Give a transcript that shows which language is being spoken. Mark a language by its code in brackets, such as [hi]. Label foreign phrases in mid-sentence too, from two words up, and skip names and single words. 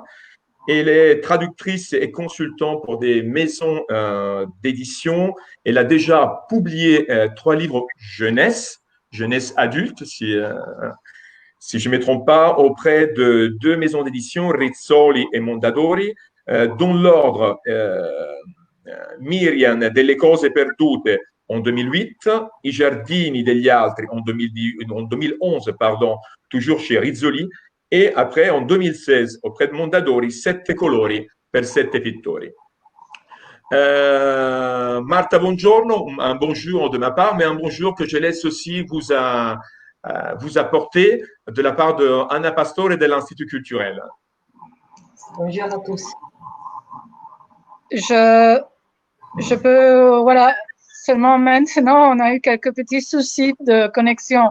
[fr] Elle est traductrice et consultante pour des maisons d'édition. Elle a déjà publié 3 livres jeunesse adulte, si je ne me trompe pas, auprès de 2 maisons d'édition, Rizzoli et Mondadori, dont l'ordre Miriam delle cose perdute en 2008, I giardini degli altri en 2011, pardon, toujours chez Rizzoli, et après en 2016 auprès de Mondadori, Sette colori per sette pittori. Marta, buongiorno, un bonjour de ma part, mais un bonjour que je laisse aussi vous apporter de la part de Anna Pastore de l'Institut culturel. Bonjour à tous. Je peux, voilà, seulement maintenant, on a eu quelques petits soucis de connexion.